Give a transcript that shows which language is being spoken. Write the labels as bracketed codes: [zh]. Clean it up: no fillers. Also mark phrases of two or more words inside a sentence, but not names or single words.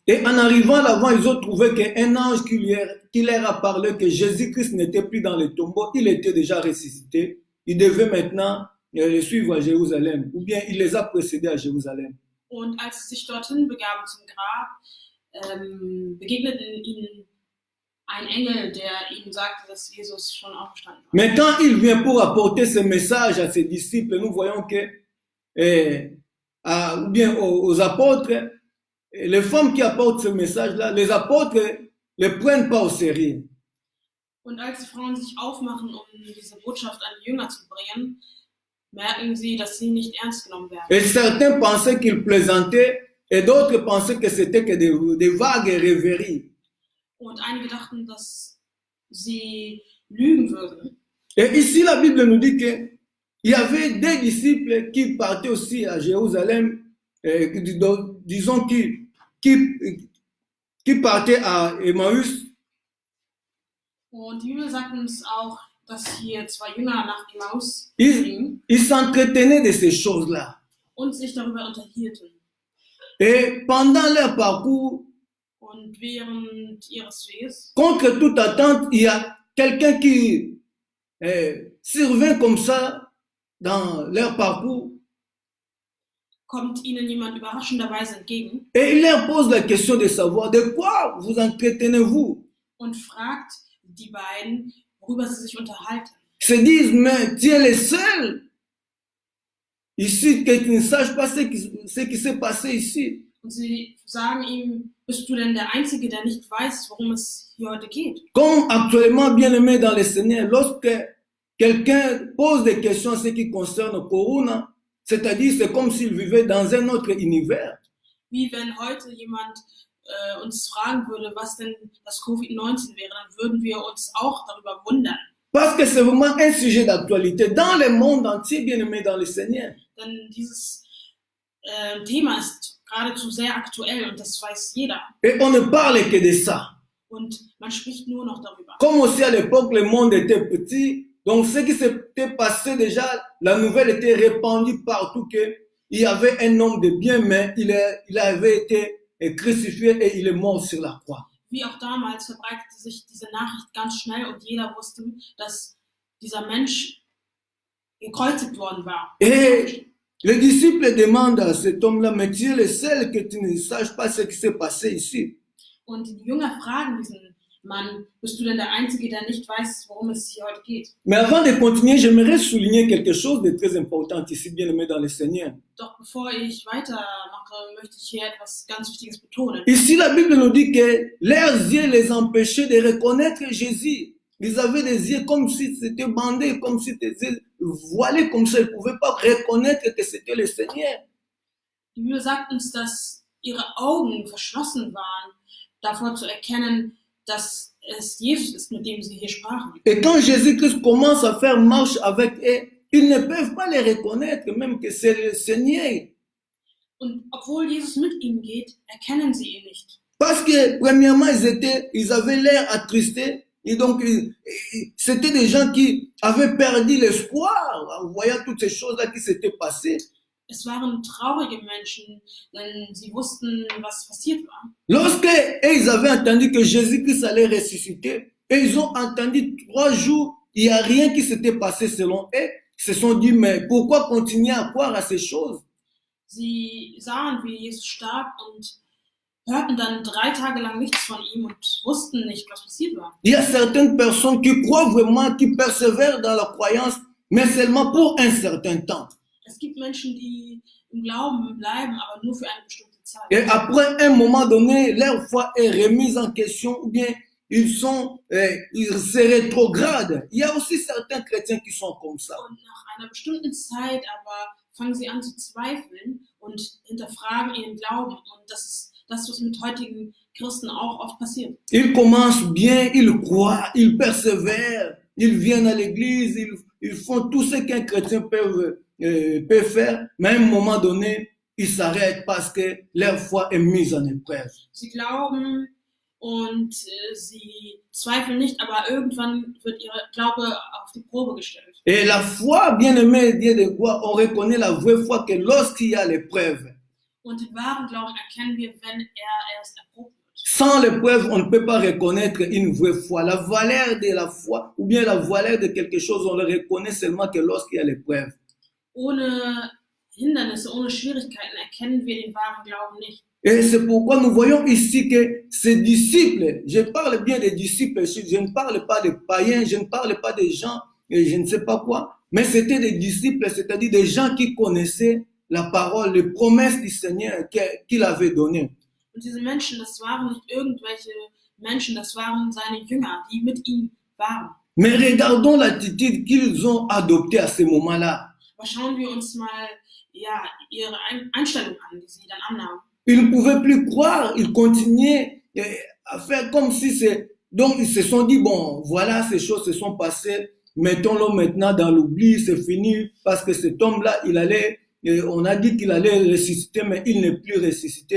[fr] Et en arrivant là-bas, ils ont trouvé qu'un ange qui leur a parlé que Jésus-Christ n'était plus dans le tombeau, il était déjà ressuscité. Il devait maintenant le suivre à Jérusalem, ou bien il les a précédés à Jérusalem. [de] Und als sie sich dorthin begaben zum Grab, begegnete ihnen ein Engel, der ihnen sagte, dass Jesus schon auferstanden war. [fr] Mais quand il vient pour apporter ce message à ses disciples, nous voyons que, ou bien aux apôtres, les femmes qui apportent ce message-là, les apôtres ne le prennent pas au sérieux. [de] Und als die Frauen sich aufmachen, um diese Botschaft an die Jünger zu bringen, merken sie, dass sie nicht ernst genommen werden. [fr] Et certains pensaient qu'ils plaisantaient, et d'autres pensaient que c'était que des vagues rêveries. [de] Und einige dachten, dass sie lügen würden. [fr] Et ici, la Bible nous dit qu'il y avait des disciples qui partaient aussi à Jérusalem, disons qui partaient à Emmaüs. [de] Und die Bibel sagt uns auch, dass hier 2 Jünger nach Emmaus [fr] Ils s'entretenaient de ces choses-là. [de] und sich darüber unterhielten. [fr] Et pendant leur parcours, [de] Und während ihres Weges, [fr] contre toute attente, il y a quelqu'un qui survient comme ça dans leur parcours [de] kommt ihnen jemand überraschenderweise entgegen [fr] et il leur pose la question de savoir de quoi vous entretenez-vous. [de] und fragt die beiden, worüber sie sich unterhalten. [fr] Se disent, mais tu es le seul ici que tu ne saches pas ce qui s'est passé ici. [de] Und sie sagen ihm, bist du denn der Einzige, der nicht weiß, worum es hier heute geht? [fr] Comme actuellement, bien aimé dans le Seigneur, lorsque quelqu'un pose des questions en ce qui concerne Corona, c'est-à-dire c'est comme s'il vivait dans un autre univers. [de] Wie wenn heute jemand uns fragen würde, was denn das Covid-19 wäre, dann würden wir uns auch darüber wundern. [fr] Parce que c'est vraiment un sujet d'actualité dans le monde entier, bien aimé dans le Seigneur. [de] Denn dieses Thema ist geradezu sehr aktuell und das weiß jeder. [fr] Et on ne parle que de ça. [de] Und man spricht nur noch darüber. [fr] Comme aussi à l'époque, le monde était petit, donc ce qui s'était passé déjà, la nouvelle était répandue partout qu'il y avait un homme de bien, mais il avait été crucifié et il est mort sur la croix. [de] Wie auch damals verbreitete sich diese Nachricht ganz schnell und jeder wusste, dass dieser Mensch gekreuzigt worden war. [fr] Et les disciples demandent à cet homme-là, mais tu es le seul que tu ne saches pas ce qui s'est passé ici. [de] Und die Jünger fragen diesen Mann, bist du denn der Einzige, der nicht weiß, worum es hier heute geht? [fr] Mais avant de continuer, j'aimerais souligner quelque chose de très important ici, bien aimé dans le Seigneur. [de] Doch bevor ich weitermache, möchte ich hier etwas ganz Wichtiges betonen. [fr] Ici, la Bible nous dit que leurs yeux les empêchaient de reconnaître Jésus. Ils avaient des yeux comme si c'était bandé, comme si c'était voilé, comme ça. Ils ne pouvaient pas reconnaître que c'était le Seigneur. [de] Die Bibel sagt uns, dass ihre Augen verschlossen waren, davor zu erkennen, dass es Jesus ist, mit dem sie hier sprachen. [fr] Et quand Jésus-Christ commence à faire marche avec eux, ils ne peuvent pas les reconnaître, même que c'est le Seigneur. [de] Und obwohl Jesus mit ihnen geht, erkennen sie ihn nicht. [fr] Parce que, premièrement, ils avaient l'air attristés, Et donc, c'était des gens qui avaient perdu l'espoir en voyant toutes ces choses-là qui s'étaient passées. [de] Es waren traurige Menschen, denn sie wussten, was passiert war. [fr] Lorsque ils avaient entendu que Jésus-Christ allait ressusciter, et ils ont entendu 3 jours, il n'y a rien qui s'était passé selon eux, ils se sont dit, mais pourquoi continuer à croire à ces choses? [de] Sie sahen, wie Jesus starb und hörten dann 3 Tage lang nichts von ihm und wussten nicht, was passiert war. [fr] Il y a certaines personnes qui croient vraiment, qui persévèrent dans leur croyance, mais seulement pour un certain temps. [de] Es gibt Menschen, die im Glauben bleiben, aber nur für eine bestimmte Zeit. [fr] Et après un moment donné, leur foi est remise en question ou bien ils se rétrogradent. Il y a aussi certains chrétiens qui sont comme ça. [de] Und nach einer bestimmten Zeit aber fangen sie an zu zweifeln und hinterfragen ihren Glauben. Und das ist das, was mit heutigen Christen auch oft passiert. [fr] Ils commencent bien, ils croient, ils persévèrent, ils viennent à l'église, ils font tout ce qu'un chrétien peut faire, mais à un moment donné, ils s'arrêtent parce que leur foi est mise en épreuve. [de] Sie glauben und sie zweifeln nicht, aber irgendwann wird ihr Glaube auf die Probe gestellt. [fr] Et la foi, bien-aimé, Dieu de quoi, on reconnaît la vraie foi que lorsqu'il y a l'épreuve. [de] Und den wahren Glauben erkennen wir, wenn er erst erprobt wird. [fr] Sans l'épreuve, on ne peut pas reconnaître une vraie foi. La valeur de la foi, ou bien la valeur de quelque chose, on le reconnaît seulement que lorsqu'il y a l'épreuve. [de] Ohne Hindernisse, ohne Schwierigkeiten erkennen wir den wahren Glauben nicht. [fr] Et c'est pourquoi nous voyons ici que ces disciples, je parle bien des disciples, je ne parle pas des païens, je ne parle pas des gens, je ne sais pas quoi, mais c'était des disciples, c'est-à-dire des gens qui connaissaient la parole, les promesses du Seigneur qu'il avait données. [de] Und diese Menschen, das waren nicht irgendwelche Menschen, das waren seine Jünger, die mit ihm waren. [fr] Mais regardons l'attitude qu'ils ont adoptée à ce moment-là. [de] Aber schauen wir uns mal ihre Einstellung an, die sie dann annahmen. [fr] Ils ne pouvaient plus croire, ils continuaient à faire comme si c'est... Donc ils se sont dit, bon, voilà, ces choses se sont passées, mettons-le maintenant dans l'oubli, c'est fini, parce que cet homme-là, on a dit qu'il allait ressusciter, mais il n'est plus ressuscité.